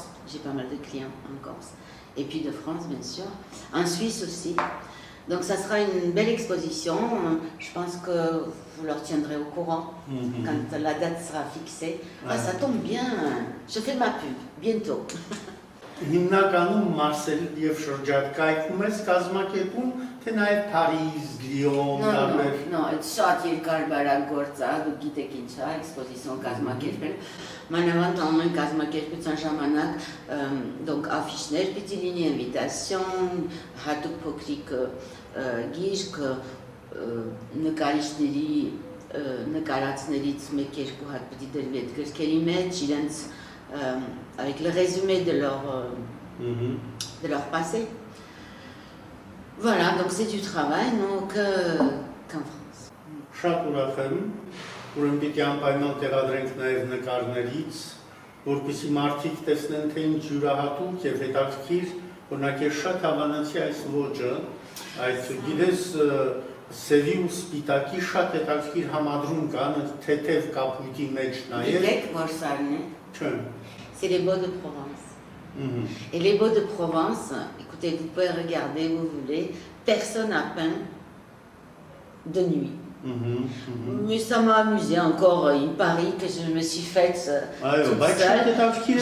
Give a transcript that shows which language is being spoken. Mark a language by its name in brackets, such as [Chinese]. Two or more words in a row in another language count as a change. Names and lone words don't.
[French] J'ai pas mal de clients en Corse. Et puis de France, bien sûr. En Suisse aussi. Donc ça sera une belle exposition. Je pense que vous leur tiendrez au courant quand la date sera fixée. Ça tombe bien. Je fais ma pub bientôt. [Armenian] Հիմնականում Մարսել եւ շրջակայքում ես կազմակերպում, թե նաև Փարիզ, Լիոն, տարբեր։ No, այդ շատ երկար բարագործ է, դուք գիտեք ինչ է, էքսպոզիցիոն կազմակերպել։ Մանավանդ ամեն կազմակերպության ժամանակ [French] donc affiche- [Armenian] ներ պիտի լինի, invitation, հատուկ փոքրիկ գիրք, նկարիչների նկարածներից մեկ-երկու հատ պիտի դրվի այդ գրքերի մեջ, իրենց [French] avec le résumé de leur passé. Voilà, donc c'est du travail, donc qu'en France. [Armenian] Շատ ուրախ եմ, ուրեմն պիտի անպայման տեղադրենք նաև նկարներից, որպեսզի մարդիկ տեսնեն, թե ինչ յուրահատուկ եւ հետաքրքիր, օրինակ ես շատ հավանացի այս ոճը, այդ գիտես սևի ու սպիտակի շատ հետաքրքիր համադրում կա, թեթև կապույտի մեջ նաև։ Գիտեք որ սարն է։ Չեմ։ [French] C'est les Baux de Provence. Et les Baux de Provence, écoutez, vous pouvez regarder où vous voulez, personne n'a peint de nuit. Mais ça m'a amusé encore, une Paris que je me suis faite toute seule.